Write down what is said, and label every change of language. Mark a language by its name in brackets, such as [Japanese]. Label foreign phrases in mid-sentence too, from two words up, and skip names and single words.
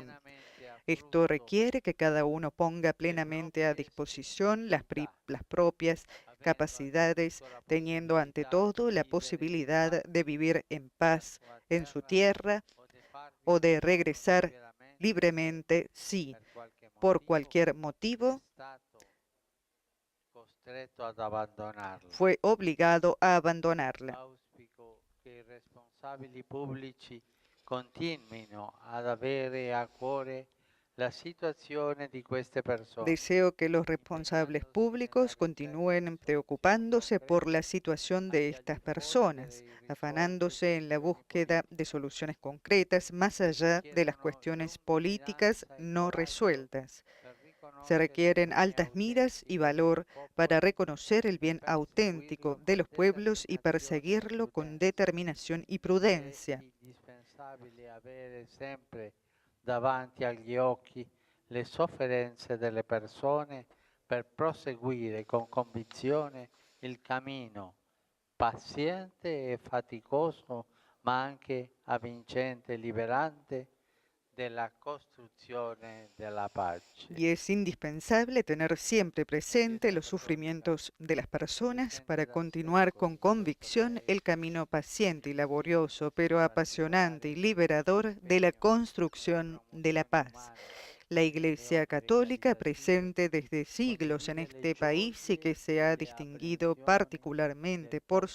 [Spanish] Esto requiere que cada uno ponga plenamente a disposición las propias capacidades, teniendo ante todo la posibilidad de vivir en paz en su tierra o de regresar libremente si, por cualquier motivo, fue obligado a abandonarla. [Italian] Auspico che i responsabili pubblici continuino ad avere a cuore la situazione di queste persone. [Spanish] Deseo que los responsables públicos continúen preocupándose por la situación de estas personas, afanándose en la búsqueda de soluciones concretas más allá de las cuestiones políticas no resueltas. Se requieren altas miras y valor para reconocer el bien auténtico de los pueblos y perseguirlo con determinación y prudencia. [Italian] indispensabile avere sempre davanti agli occhi le sofferenze delle persone per proseguire con convinzione il cammino paziente e faticoso, ma anche avvincente e liberante della costruzione della pace. [Spanish] Y es indispensable tener siempre presente los sufrimientos de las personas para continuar con convicción el camino paciente y laborioso, pero apasionante y liberador de la construcción de la paz. La Iglesia Católica, presente desde siglos en este país y que se ha distinguido particularmente por